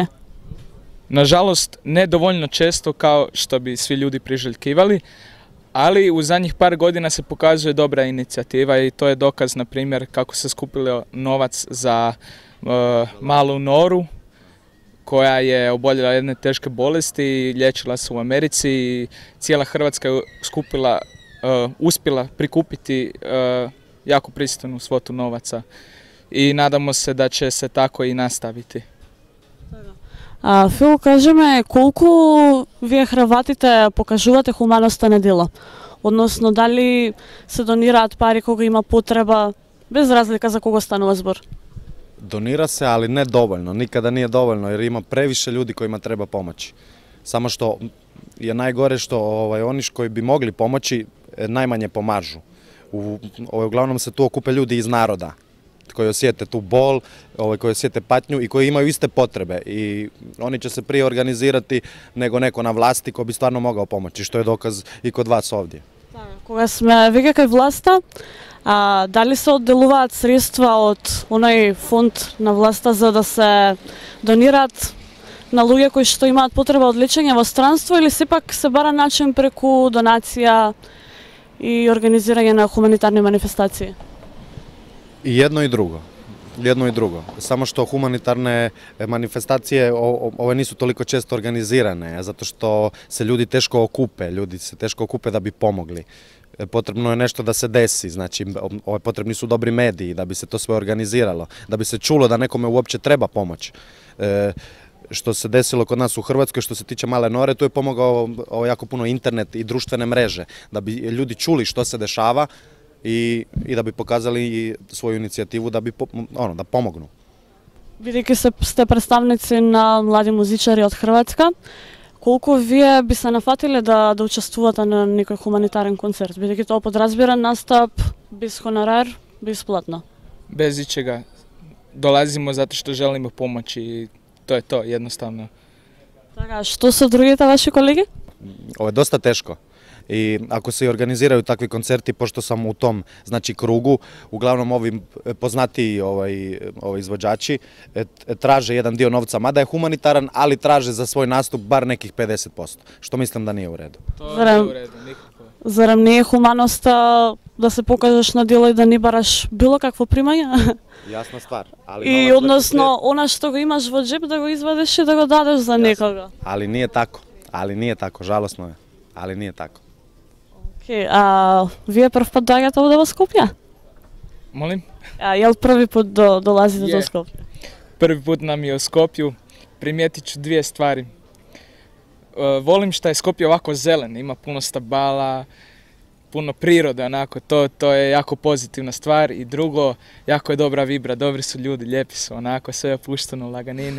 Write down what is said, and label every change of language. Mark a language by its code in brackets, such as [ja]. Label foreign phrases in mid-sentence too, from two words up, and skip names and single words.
[hr] Nažalost, ne dovoljno često kao što bi svi ljudi priželjkivali, ali u zadnjih par godina se pokazuje dobra inicijativa i to je dokaz, na primjer, kako se skupilo novac za malu Noru, koja je oboljela jedne teške bolesti i liječila se u Americi i cijela Hrvatska je uspjela prikupiti jako pristojnu svotu novaca i nadamo se da će se tako i nastaviti. [mk] Фил, кажи ме, колку вие Хрватите покажувате хуманоста на дело? Односно, дали се донираат пари кога има потреба, без разлика за кого станува збор? [hr] Donira se, ali ne dovoljno, nikada nije dovoljno jer ima previše ljudi kojima treba pomoći. Samo što je najgore što oni koji bi mogli pomoći najmanje pomažu. Uglavnom se tu okupe ljudi iz naroda koji osjete tu bol, koji osjete patnju i koji imaju iste potrebe i oni će se prije organizirati nego neko na vlasti ko bi stvarno mogao pomoći, što je dokaz i kod vas ovdje. [mk] Кога сме веќе кај власта, дали се одделуваат средства од оној фонд на власта за да се донираат на луѓе кои што имаат потреба од лечење во странство или сепак се бара начин преку донација и организирање на хуманитарни манифестации? [hr] I jedno i drugo. Samo što humanitarne manifestacije ove nisu toliko često organizirane, zato što se ljudi teško okupe da bi pomogli. Potrebno je nešto da se desi, znači potrebni su dobri mediji da bi se to sve organiziralo, da bi se čulo da nekome uopće treba pomoć. Što se desilo kod nas u Hrvatskoj, što se tiče Male Nore, tu je pomogao jako puno internet i društvene mreže, da bi ljudi čuli što se dešava i da bi pokazali svoju inicijativu da pomognu. [mk] Бидејќи сте представници на млади музичари од Хрватска, колку вие би се нафатиле да учествувате на некој хуманитарен концерт? Бидејќи тоа подразбира настап без хонорар, бесплатно. [hr] Bez ičega. Dolazimo zato što želimo pomoći i to je to, jednostavno. [mk] Така, што со другите ваши колеги? [hr] Ovo je dosta teško. I ako se organiziraju takvi koncerti, pošto sam u tom krugu, uglavnom ovi poznatiji izvođači traže jedan dio novca, mada je humanitaran, ali traže za svoj nastup bar nekih 50%, što mislim da nije u redu. To nije u redu, nikako. [mk] Зарем не е хуманоста да се покажеш на дело и да не бараш било какво примање? [hr] Jasna stvar. [mk] И односно, она што го имаш во джеб да го извадиш и да го дадеш за некога. [hr] Ali nije tako, žalosno je, ali nije tako. [mk] Вие прв пат доаѓате овде во Скопје? [hr] Молим? [sr] Јел први пut долазите до Скопје? [hr] Prvi put nam je u Skopju. Primijetit ću dvije stvari. volim što je Skopje ovako zelen, ima puno stabala, puno prirode, onako, to je jako pozitivna stvar. I drugo, jako je dobra vibra, dobri su ljudi, lijepi su, onako, sve je opušteno, laganini.